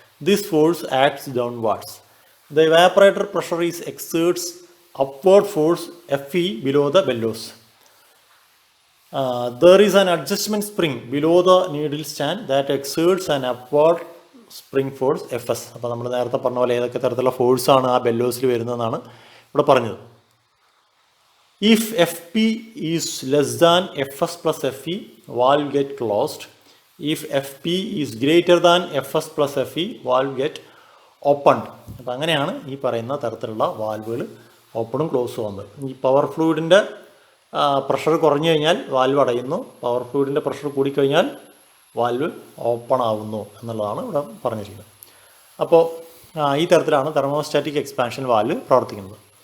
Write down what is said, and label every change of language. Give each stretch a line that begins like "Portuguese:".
English: This force acts downwards. The evaporator pressure exerts upward force FE below the bellows. There is an adjustment spring below the needle stand that exerts an upward spring force FS.
Malayalam: അപ്പോൾ നമ്മൾ നേരത്തെ പറഞ്ഞ പോലെ ഏതൊക്കെ തരത്തിലുള്ള ഫോഴ്സാണ് ആ ബെല്ലോസിൽ വരുന്നതെന്നാണ് ഇവിടെ പറഞ്ഞത്.
English: If FP is less than Fs plus Fe, valve get closed. If FP is greater than Fs plus Fe, valve get opened.
Malayalam: അപ്പോൾ അങ്ങനെയാണ് ഈ പറയുന്ന തരത്തിലുള്ള വാൽവുകൾ ഓപ്പണും ക്ലോസും ആകുന്നത്. ഈ പവർ ഫ്ലൂയിഡിൻ്റെ പ്രഷർ കുറഞ്ഞു കഴിഞ്ഞാൽ വാൽവ് അടയുന്നു, പവർ ഫ്ലൂയിഡിൻ്റെ പ്രഷർ കൂടിക്കഴിഞ്ഞാൽ വാൽവ് ഓപ്പൺ ആവുന്നു എന്നുള്ളതാണ് ഇവിടെ പറഞ്ഞിരിക്കുന്നത്. അപ്പോൾ ഈ തരത്തിലാണ് തെർമോസ്റ്റാറ്റിക് എക്സ്പാൻഷൻ വാൽവ് പ്രവർത്തിക്കുന്നത്.